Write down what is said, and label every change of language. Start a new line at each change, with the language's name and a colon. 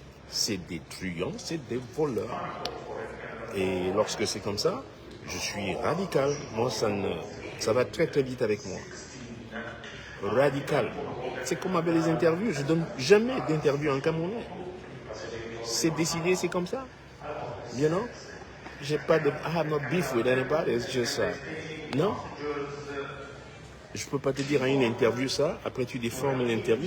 French: C'est des truands, c'est des voleurs. Et lorsque c'est comme ça, je suis radical. Moi, ça va très très vite avec moi. Radical. C'est comme avec les interviews. Je donne jamais d'interview en camerounais. C'est décidé, c'est comme ça.
English: You know? I have no beef with anybody. It's just, non.
French: Je peux pas te dire à une interview ça. Après tu déformes l'interview.